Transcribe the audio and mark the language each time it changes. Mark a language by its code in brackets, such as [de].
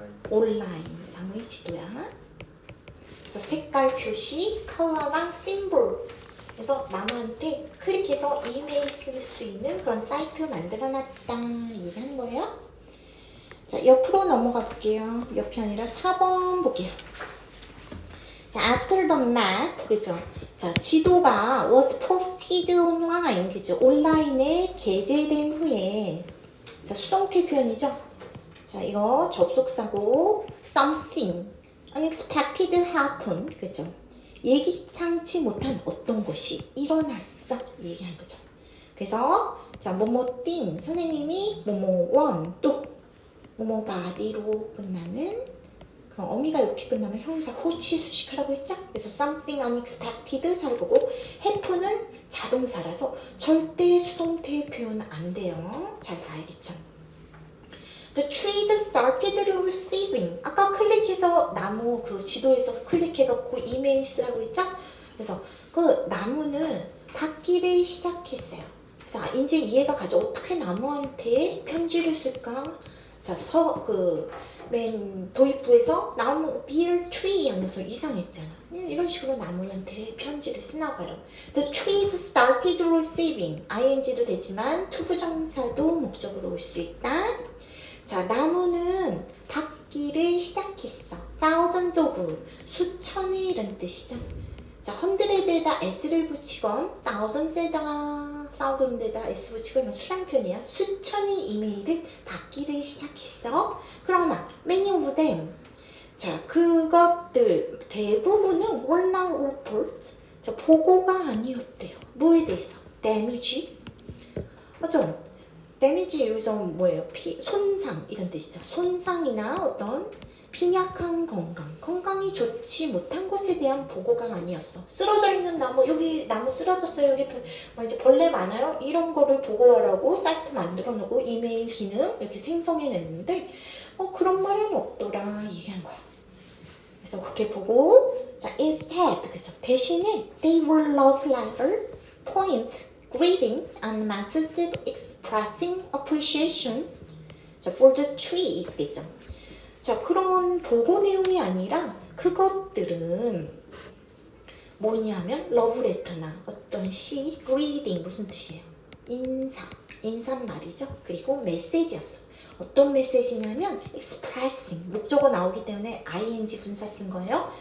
[ko] 온라인상의 지도야. 그래서 색깔 표시, 컬러랑 심볼. 그래서 남한테 클릭해서 이메일 쓸 수 있는 그런 사이트 만들어놨다 얘기하는 거예요. 자, 옆으로 넘어가 볼게요. 옆이 아니라 4번 볼게요. [en] 자, after the map, 그죠? [ko] 자, 지도가 [en] was posted online, [ko] 그죠? 온라인에 게재된 후에 자, 수동태 표현이죠? 자, 이거 접속사고 [en] something unexpected happen, [ko] 그죠? 예기상치 못한 어떤 것이 일어났어 얘기하는 거죠. 그래서 자, 뭐뭐띵 선생님이 뭐뭐원 또 뭐뭐바디로 끝나는 그럼 어미가 이렇게 끝나면 형용사 후치 수식하라고 했죠? 그래서 something unexpected 잘 보고 happen은 자동사라서 절대 수동태 표현 안 돼요. 잘 봐야겠죠? [en] The trees started receiving. [ko] 아까 클릭해서 나무 그 지도에서 클릭해갖고 이메일 쓰라고 했죠? 그래서 그 나무는 닫기를 시작했어요. 그래서 이제 이해가 가죠. 어떻게 나무한테 편지를 쓸까? 자, 맨 도입부에서 나무 dear tree 하면서 이상했잖아. 이런 식으로 나무한테 편지를 쓰나 봐요. [en] The trees started receiving. [ko] ing도 되지만 투부정사도 목적으로 올 수 있다. 자, 나무는 닫기를 시작했어. [en] thousands of, [ko] 수천의 이런 뜻이죠. 자, hundred에다 s를 붙이건 thousand에다 s 붙이건 수량편이야. 수천의 이메일을 닫기를 시작했어. 그러나 [en] many of them, [ko] 자, 그것들 대부분은 [en] were not report, [ko] 자, 보고가 아니었대요. 뭐에 대해서? damage, 맞죠? damage 여기서 뭐예요? 손상 이런 뜻이죠. 손상이나 어떤 빈약한 건강이 좋지 못한 것에 대한 보고가 아니었어. 쓰러져 있는 나무, 여기 나무 쓰러졌어요. 여기 이제 벌레 많아요. 이런 거를 보고하라고 사이트 만들어 놓고 이메일 기능 이렇게 생성해냈는데 그런 말은 없더라 얘기한 거야. 그래서 그렇게 보고, 자, instead, 그죠? 대신에 [en] they were love letter, points, greeting, and messages expressing appreciation, 자, for the trees, 겠죠? [ko] 자, 그런 보고 내용이 아니라 그것들은 뭐냐면 러브레터나 어떤 시, greeting 무슨 뜻이에요? 인사말이죠. 그리고 메시지였어. 어떤 메시지냐면 expressing, 목적어 나오기 때문에 ing 분사 쓴 거예요.